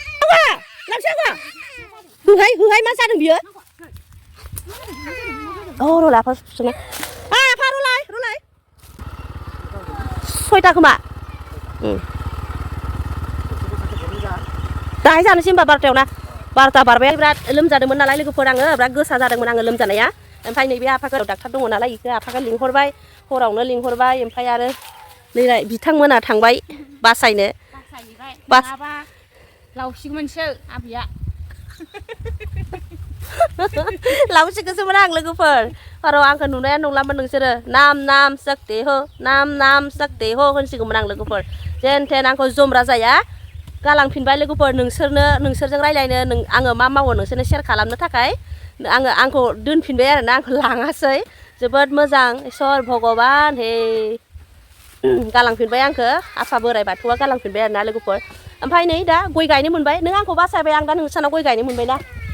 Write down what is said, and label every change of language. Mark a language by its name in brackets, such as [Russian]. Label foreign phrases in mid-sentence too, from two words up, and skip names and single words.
[Bodo] होहाय मा जादों बियो र' लाफा सुना आफा रलाय सयथा खोमा दाहाय जानोसै होनबा 12थायाव ना 12था बारबाय बिराद लोमजादोंमोन नालाय लोगोफोर आङो बिराद गोसा जादोंमोन आङो लोमजानाया ओमफ्राय नैबे आफागोराव डाक्टार दङ नालाय इखो आफागा लिंहरबाय हरावनो लिंहरबाय ओमफ्राय आरो नै बिथांमोना थांबाय बासायनो बासायबाय लावसिगोनसो आबैया लावसिगोनसोमोन आं लोगोफोर र' आंखौ नुनाया नंलामोन नोंसोरो [Hindi] नाम सकते हो [Bodo] होनसिगौमोन आं लोगोफोर जेन थेन आंखौ जमरा जाया गालांफिनबाय लोगोफोर नोंसोरजों रायलायनो आङो मा मावो नोंसोरनो शेयार खालामनो थाखाय आंखौ दोनफिनबाय आरोना आंखौ लाङासै जोबोद मोजां इसोर भगबान हे गालांफिनबाय आंखौ आफा बोराइ बाथौआ गालांफिनबाय आरोना लोगोफोर ओमफ्राय नै दा गय गायनो मोनबाय नों आंखौ बासायबाय आं दा नोंसानाव गय गायनो मोनबाय ना